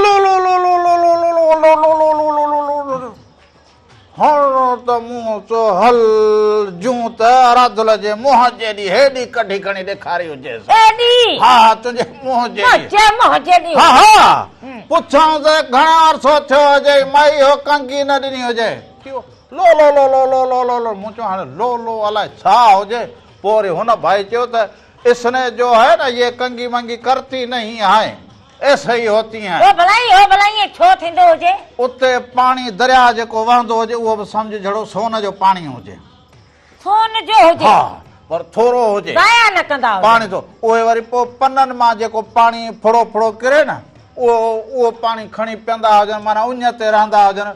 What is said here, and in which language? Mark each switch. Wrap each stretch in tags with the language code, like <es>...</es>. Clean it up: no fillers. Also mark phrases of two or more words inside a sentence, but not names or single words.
<sd>हलो त मुंहुं चो हल जूं त राधुल जे मुंहं जेॾी हेॾी कढी खणी ॾेखारी हुजे। हा तुंहिंजे मुंहं जेॾी। हा हा पुछां त घणा अर्सो थियो हुजे माई हो कंगी न ॾिनी हुजे। लो लो लो लो लो लो लो लो मूं चयो हाणे लो लो अलाए छा हुजे। पोइ वरी हुन भाई चयो त</sd> <ur>اسنے جو ہے نا یہ کنگی منگی کرتی نہیں ہے ایسے ہی ہوتی ہیں.</ur> <sd>हो भलाई छो थींदो हुजे। उते पाणी दरिया जेको वहंदो हुजे उहो बि सम्झ जहिड़ो सोन जो पाणी हुजे। सोन जो हुजे हा पर थोरो हुजे ज़ाया न कंदा पाणी तो उहे वरी पोइ पननि मां जेको पाणी फुड़ो फुड़ो किरे न उहो पाणी खणी पीअंदा हुजनि माना उञ ते रहंदा हुजनि।</sd>